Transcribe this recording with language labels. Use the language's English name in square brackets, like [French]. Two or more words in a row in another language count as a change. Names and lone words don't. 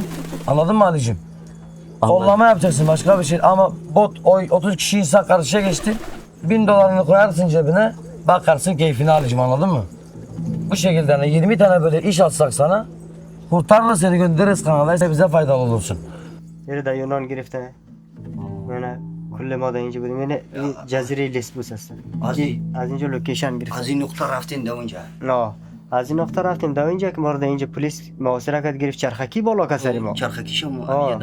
[Turkish] Anladın mı Ali'cim? Kollama yapacaksın, başka bir şey. Ama bot 30 kişi insan karşıya geçti. 1000 dolarını koyarsın cebine, bakarsın keyfine Ali'cim, anladın mı? Bu şekilde yani 20 tane böyle iş atsak sana, kurtarla seni göndeririz Kanada'ya, bize faydalı olursun. [Persian] یه دا یونان گرفته من کل ما در اینجا بودیم، یعنی جزیره لیسبوس هست. از اینجا لوکیشن گرفتیم. از این نقطه رفتین در اونجا؟ نه، از این نقطه رفتیم در اینجا که ما رو در اینجا پلیس محاصره کرد، گرفت چرخکی بالا که سر ما. چرخکی شما آه.